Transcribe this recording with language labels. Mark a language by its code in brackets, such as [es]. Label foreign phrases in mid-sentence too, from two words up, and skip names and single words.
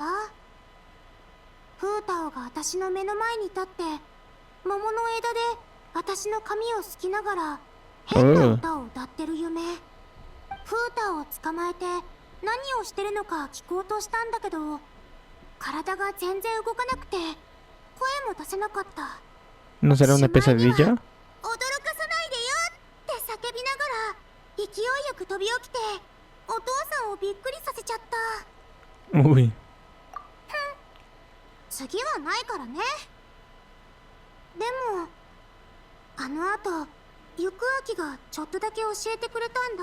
[ja] フータオが私の目の前に立って桃の枝で私の髪をすきながら変な歌を歌ってる夢。フータオを捕まえて何をしてるのか聞こうとしたんだけど、体が全然動かなくて声も出せなかった。 [es] ¿No será una pesadilla? [ja] 驚かさないでよって叫びながら勢いよく飛び起きてお父さんをびっくりさせちゃった。 Uy. 次はないからね。でもあの後ゆくあきがちょっとだけ教えてくれたんだ。